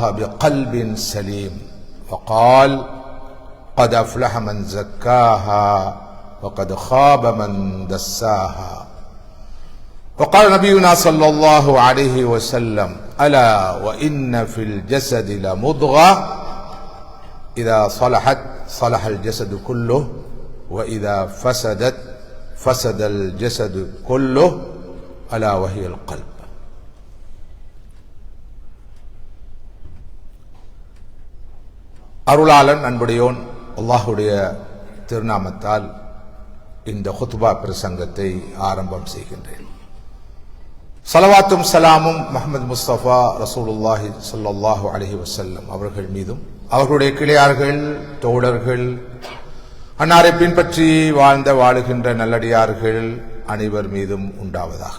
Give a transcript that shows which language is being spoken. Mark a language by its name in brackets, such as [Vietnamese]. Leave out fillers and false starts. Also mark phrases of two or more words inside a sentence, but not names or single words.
[Arabic] بقلب سليم وقال قد أفلح من زكاها وقد خاب من دساها وقال نبينا صلى الله عليه وسلم ألا وإن في الجسد لمضغة إذا صلحت صلح الجسد كله وإذا فسدت فسد الجسد كله ألا وهي القلب. [Tamil] அருளாளன் அன்புடையோன் அல்லாஹுடைய திருநாமத்தால் இந்த குத்பா பிரசங்கத்தை ஆரம்பம் செய்கின்றேன். ஸலவாத்தும் சலாமும் முஹம்மது முஸ்தபா [Arabic] رسول الله صلى الله عليه وسلم [Tamil] அவர்கள் மீதும் அவர்களுடைய கிளையார்கள் தோழர்கள் அன்னாரை பின்பற்றி வாழுகின்ற நல்லடியார்கள் அனைவர் மீதும் உண்டாவதாக.